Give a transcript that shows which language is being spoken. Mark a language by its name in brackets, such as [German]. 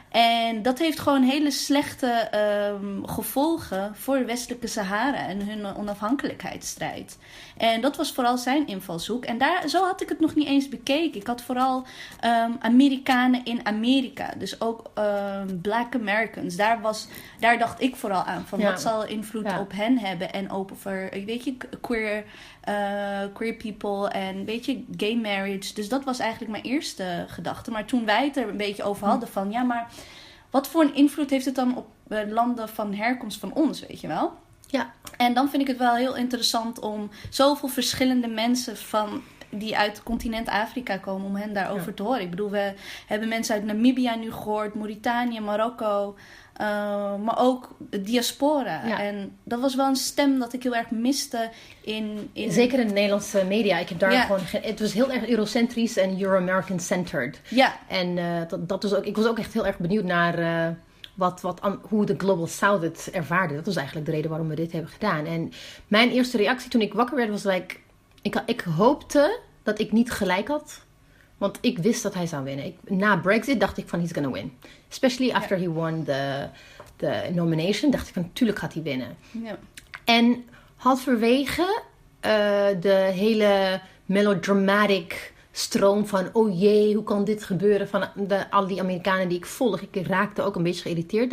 [Dutch] En dat heeft gewoon hele slechte gevolgen voor de westelijke Sahara en hun onafhankelijkheidsstrijd. En dat was vooral zijn invalshoek. En zo had ik het nog niet eens bekeken. Ik had vooral Amerikanen in Amerika. Dus ook Black Americans. Daar dacht ik vooral aan. Van wat zal invloed op hen hebben. En over, weet je, queer people. En weet je, gay marriage. Dus dat was eigenlijk mijn eerste gedachte. Maar toen wij het er een beetje over hadden van... Ja, maar wat voor een invloed heeft het dan op landen van herkomst van ons, weet je wel? Ja. En dan vind ik het wel heel interessant om zoveel verschillende mensen die uit het continent Afrika komen, om hen daarover te horen. Ik bedoel, we hebben mensen uit Namibia nu gehoord, Mauritanië, Marokko, maar ook de diaspora. Ja. En dat was wel een stem dat ik heel erg miste in... Zeker in de Nederlandse media. Ik heb daar gewoon... Het was heel erg Eurocentrisch en Euro-American-centered. Ja. En dat was ook... Ik was ook echt heel erg benieuwd naar... hoe de Global South het ervaarde. Dat was eigenlijk de reden waarom we dit hebben gedaan. En mijn eerste reactie toen ik wakker werd was like... Ik hoopte dat ik niet gelijk had. Want ik wist dat hij zou winnen. Na Brexit dacht ik van [English] he's gonna win. Especially after he won the nomination. [Dutch] Dacht ik van natuurlijk gaat hij winnen. Ja. En halverwege de hele melodramatic stroom van... oh jee, hoe kan dit gebeuren? Van al die Amerikanen die ik volg. Ik raakte ook een beetje geïrriteerd.